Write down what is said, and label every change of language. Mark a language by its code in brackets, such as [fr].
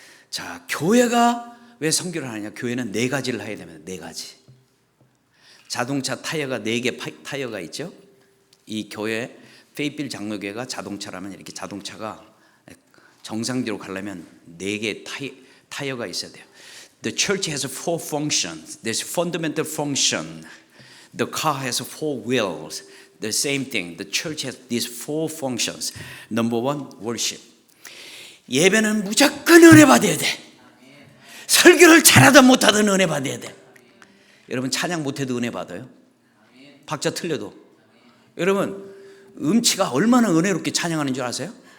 [ko] 자, 교회가 왜 선교를 하느냐? 교회는 4가지를 해야 됩니다. 4가지. 자동차 타이어가 4개 타이어가 있죠. 이 교회 페이필 장로교회가 자동차라면 이렇게 자동차가 정상적으로 가려면 4개 타이어가 있어야 돼요. [en] The church has 4 functions. There's fundamental function. The car has 4 wheels. The same thing. The church has these 4 functions. Number 1, worship. [ko] 예배는 무조건 은혜 받아야 돼. 설교를 잘하든 못하든 은혜 받아야 돼. 여러분 찬양 못해도 은혜 받아요? 박자 틀려도. 여러분 음치가 얼마나 은혜롭게 찬양하는 줄 아세요?